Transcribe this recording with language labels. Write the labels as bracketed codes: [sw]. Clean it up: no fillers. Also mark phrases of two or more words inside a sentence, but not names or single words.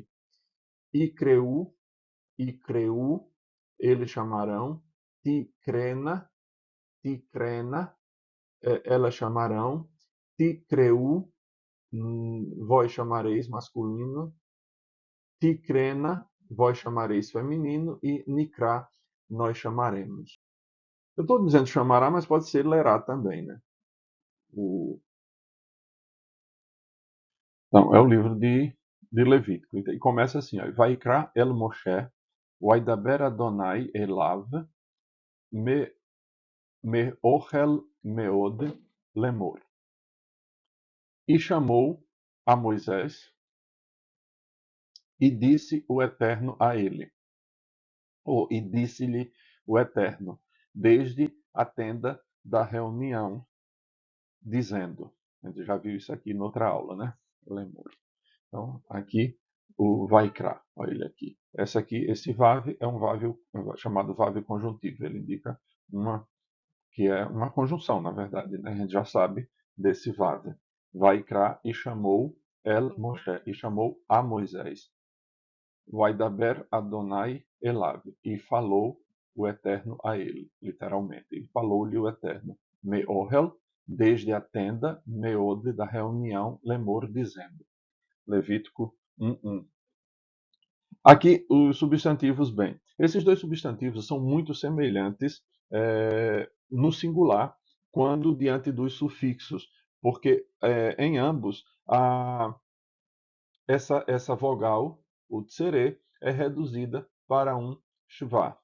[he] יקראו, יקראו, [pt] eles chamarão, [he] תקראנה, תקראנה, [pt] elas chamarão, tikreu, vós chamareis masculino, tikrena, vós chamareis feminino e nikra, nós chamaremos. Eu estou dizendo chamará, mas pode ser lerá também, né? Então, é o livro de Levítico. E começa assim, ó, [he] ויקרא אל משה, וידבר אדני אליו, מ אהל מועד לאמר. [pt] E chamou a Moisés e disse o Eterno a ele, e disse-lhe o Eterno, desde a tenda da reunião, dizendo, a gente já viu isso aqui em outra aula, né? Lemor. Então, aqui o Vaikra, olha ele aqui. Esse vav é um vav chamado vav conjuntivo. Ele indica que é uma conjunção, na verdade, né? A gente já sabe desse vav. Vaikra e chamou [he] אל משה, [pt] e chamou a Moisés. [he] וידבר אדני אליו, [pt] e falou o Eterno a ele, literalmente. E falou-lhe o Eterno. Meohel, desde a tenda, meode da reunião, lemor, dizendo. Levítico 1:1. Aqui os substantivos, bem, esses dois substantivos são muito semelhantes no singular quando diante dos sufixos, porque em ambos essa vogal, o tsere, é reduzida para um shva.